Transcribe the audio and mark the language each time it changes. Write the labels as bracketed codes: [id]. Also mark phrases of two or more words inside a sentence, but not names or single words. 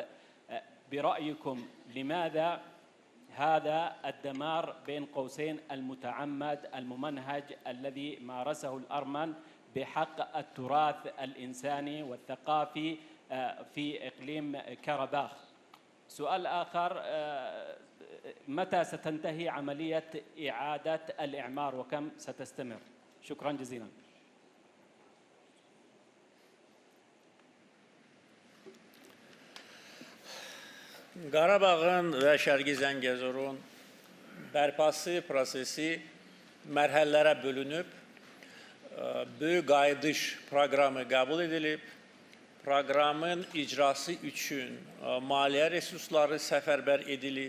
[ar] برأيكم لماذا هذا الدمار بين قوسين المتعمد الممنهج الذي مارسه الأرمن بحق التراث الإنساني والثقافي في إقليم كرباخ؟ سؤال آخر، متى ستنتهي عملية إعادة الإعمار وكم ستستمر؟ شكرا جزيلا. [az] Qarabağın və Şərqi Zəngəzurun bərpası prosesi mərhələlərə bölünüb, böyük qayıdış proqramı qəbul edilib, proqramın icrası üçün maliyyə resursları səfərbər edilib.